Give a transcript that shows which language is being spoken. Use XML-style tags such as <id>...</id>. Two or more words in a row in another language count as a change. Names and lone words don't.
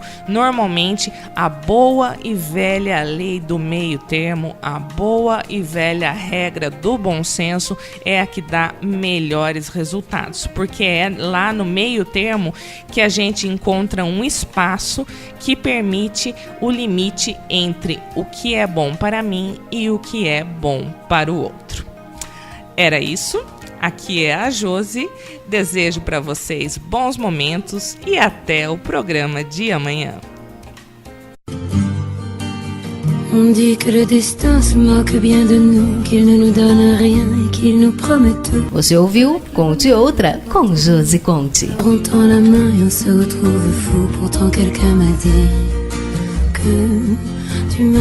<pt>Normalmente, a boa e velha lei do meio termo, a boa e velha regra do bom senso é a que dá melhores resultados, porque é lá no meio termo que a gente encontra um espaço que permite o limite entre o que é bom para mim e o que é bom para o outro. Era isso. Aqui é a Josi, desejo para vocês bons momentos e até o programa de amanhã.</pt> <fr>On dit que le destin se moque bien de nous, qu'il ne nous donne rien et qu'il nous promet tout.</fr> <pt>Você ouviu Conte Outra com Josi Conte.</pt> <fr>On tend la main et on se retrouve fou. Pourtant quelqu'un m'a dit que tu m'aimes encore.</fr>